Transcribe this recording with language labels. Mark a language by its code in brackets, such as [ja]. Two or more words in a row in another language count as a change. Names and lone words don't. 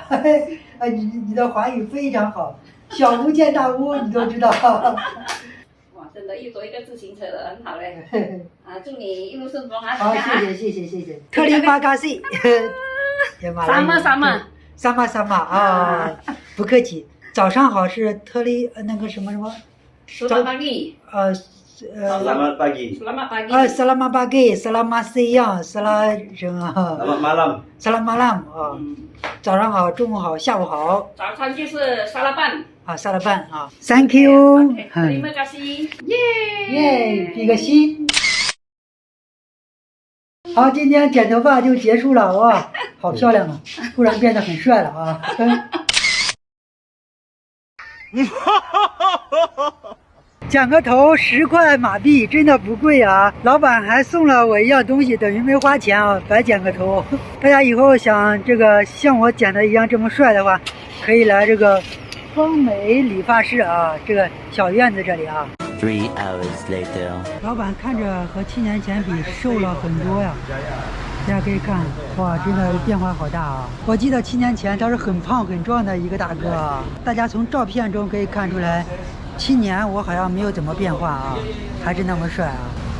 [zh] 你的华语非常好，小巫见大巫，你都知道。哇，真的又多一个自行车了，很好嘞。啊，祝你一路顺风啊！好，谢谢。 [ms] terima kasih. [zh] sama啊，不客气。早上好是特里那个什么。 [ms] Selamat pagi. Selamat pagi. Selamat pagi. Selamat pagi, selamat siang, selamat malam. Selamat malam [zh] 啊，早上好，中午好，下午好。早餐就是沙拉拌。啊，沙拉拌啊 ， [en] Thank you。 [ms] Terima kasih。 [zh] 耶，比个心。好，今天剪头发就结束了哇，好漂亮啊，突然变得很帅了啊。剪个头10块马币，真的不贵啊！老板还送了我一样东西，等于没花钱啊，白剪个头。大家以后想这个像我剪的一样这么帅的话，可以来这个丰美理发室啊，这个小院子这里啊。 [en] 3 hours later， [zh] 老板看着和7年前比瘦了很多呀，大家可以看，哇，真的变化好大啊！我记得7年前他是很胖很壮的一个大哥啊，大家从照片中可以看出来。7年我好像没有怎么变化啊，还是那么帅啊！